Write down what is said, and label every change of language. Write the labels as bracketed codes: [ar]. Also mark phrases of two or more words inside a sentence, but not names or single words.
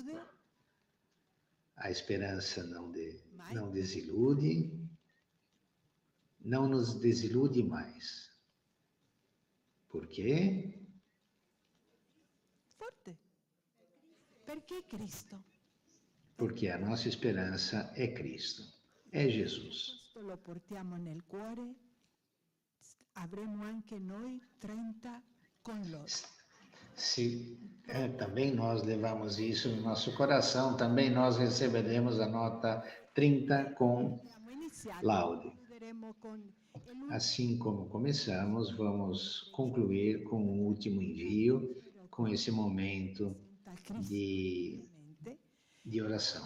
[pt] A esperança não desilude, não nos desilude mais. Por quê? Porque a nossa esperança é Cristo, é Jesus. [it] Lo portiamo nel cuore, avremo anche noi 30 con lode. [pt] Se também nós levamos isso no nosso coração, também nós receberemos a nota 30 com laude. Assim como começamos, vamos concluir com o último envio, com esse momento de oração.